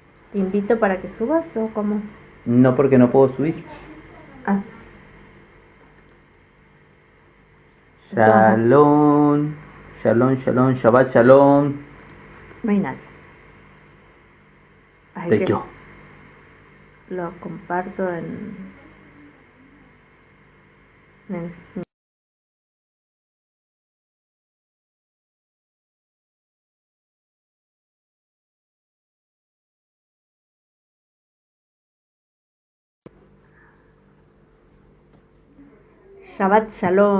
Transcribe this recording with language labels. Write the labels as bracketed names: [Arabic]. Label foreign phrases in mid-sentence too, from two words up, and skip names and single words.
[Spanish] ¿Te invito para que subas o cómo? No, porque no puedo subir. Ah, entonces [Hebrew] שלום, שלום, שלום, שבת שלום. [Spanish] no hay nadie. Así De que yo. lo comparto en [Hebrew] שבת שלום.